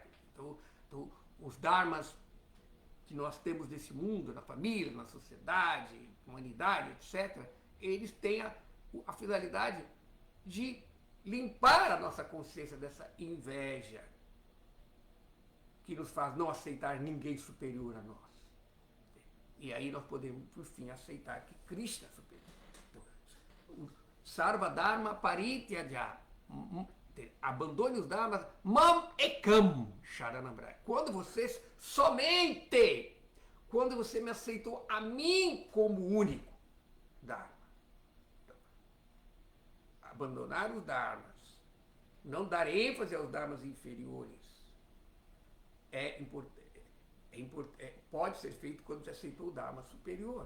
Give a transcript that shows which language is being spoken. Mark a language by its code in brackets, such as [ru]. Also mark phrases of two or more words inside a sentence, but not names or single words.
[pt] Então, os dharmas que nós temos nesse mundo, na família, na sociedade, na humanidade, etc., eles têm a finalidade de limpar a nossa consciência dessa inveja que nos faz não aceitar ninguém superior a nós. E aí nós podemos, por fim, aceitar que Krishna é superior. Então, [sa] सर्व धर्म परित्यज. [pt] Abandone os dharmas. [sa] माम् एकं शरणं व्रज. [pt] Quando você me aceitou a mim como único dharma. Então, abandonar os dharmas, não dar ênfase aos dharmas inferiores, pode ser feito quando você aceitou o dharma superior.